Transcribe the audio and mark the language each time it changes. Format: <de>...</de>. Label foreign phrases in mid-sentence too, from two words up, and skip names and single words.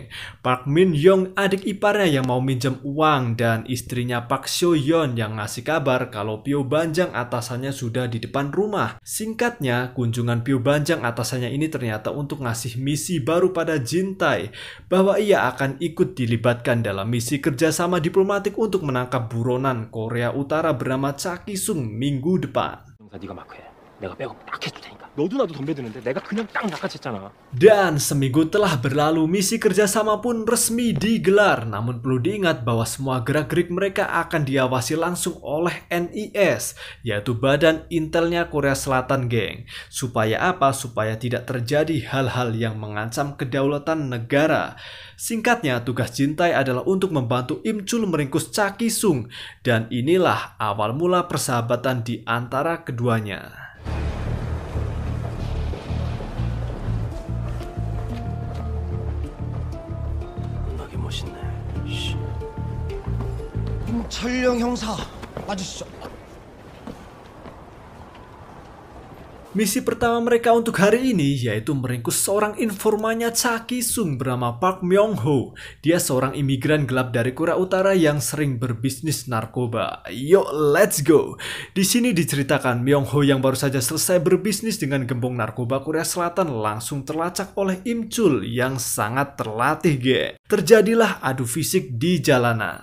<id>Park Min Young, adik iparnya yang mau minjem uang, dan istrinya Park Seo Yeon yang ngasih kabar kalau Pyo Banjang atasannya sudah di depan rumah. Singkatnya, kunjungan Pyo Banjang atasannya ini ternyata untuk ngasih misi baru pada Jin-tae bahwa ia akan ikut dilibatkan dalam misi kerjasama diplomatik untuk menangkap buronan Korea Utara bernama Cha Ki-sung minggu depan.</id> <ko>네가 마크해. 내가 백업 딱 해줄 테니까. 너도 나도 덤벼드는데 내가 그냥 딱 낚아챘잖아.</ko> <id>Dan seminggu telah berlalu, misi kerjasama pun resmi digelar. Namun perlu diingat bahwa semua gerak-gerik mereka akan diawasi langsung oleh NIS, yaitu Badan Intelnya Korea Selatan, geng. Supaya apa? Supaya tidak terjadi hal-hal yang mengancam kedaulatan negara. Singkatnya, tugas Jintae adalah untuk membantu Im Chul meringkus Cha Ki-sung. Dan inilah awal mula persahabatan di antara keduanya.</id> <ko>멋있네. 철령 형사 맞으시죠?</ko> <id>Misi pertama mereka untuk hari ini yaitu meringkus seorang informannya Cha Ki-sung bernama Park Myung-ho. Dia seorang imigran gelap dari Korea Utara yang sering berbisnis narkoba. Yuk,</id> <en>let's go!</en> <id>Di sini diceritakan Myung-ho yang baru saja selesai berbisnis dengan gembong narkoba Korea Selatan langsung terlacak oleh Im Chul yang sangat terlatih, geng. Terjadilah adu fisik di jalanan.</id>